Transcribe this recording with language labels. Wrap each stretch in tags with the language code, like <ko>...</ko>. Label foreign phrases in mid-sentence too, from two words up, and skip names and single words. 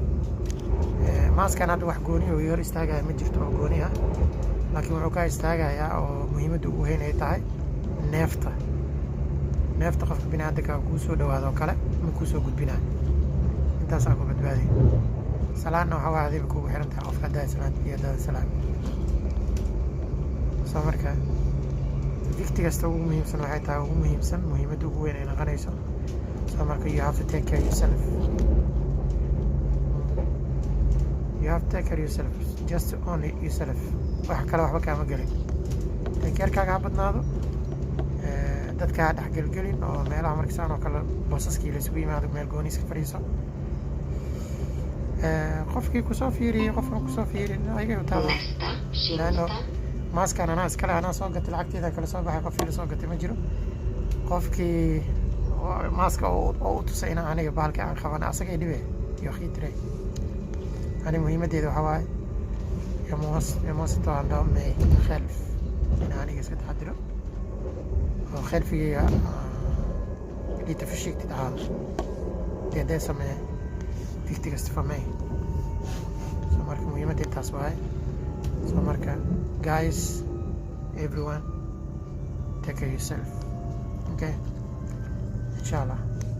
<so>Maaskan hadda wax gooni oo hor istaagaya ma jirto oo gooni ah, laakiin wuxuu ka istaagayaa oo muhiimadda ugu weyn ay tahay neefta qofka bini'aadamka kuu soo dhawaado kale ma kuu soo gudbinaa. intaasaa ku badbaadi. salaanna waxaa waa adiba kugu xiran tahay qofka haddaa salaanta iyo haddaa salaam. soo marka digti kasta ugu muhiimsan waxay tahay ugu muhiimsan muhiimadda ugu weyn ay noqonayso. soo marka</so> <en>you have to take care yourself. You have to take care yourself, just only yourself.</en> <so>wax kale waxba kaama gelin. keerkaaga ha badnaado, dadka ha dhexgelgelin oo meelaha markasaan oo kale boosaskii la isugu yimaado meel gooniiska fadhiiso. qofkii kusoo fiiriyey qofkan kusoo fiirin ayagay u taala. laanno maaskan anaa iskale, anaa soo gatay lacagteeda kala soo baxay, qofkii la soo gatay ma jiro. qofkii maaska oo u tusay inaa aniga bahalka aan qaban asagay dhibe iyo khiitire. ani muhiimaddeeda waxaa waaye</so> <sv>jag måste ta hand om mig själv innan</sv> <so>aniga iska taxadiro oo</so> <sv>självigayga lite försiktigt ahaado. det är det som är viktigast för mig.</sv> <so>så marka muhiimaddeeda taas waaye.</so> <en>så marka guys, everyone, take care yourself, okay, inshallah.</en>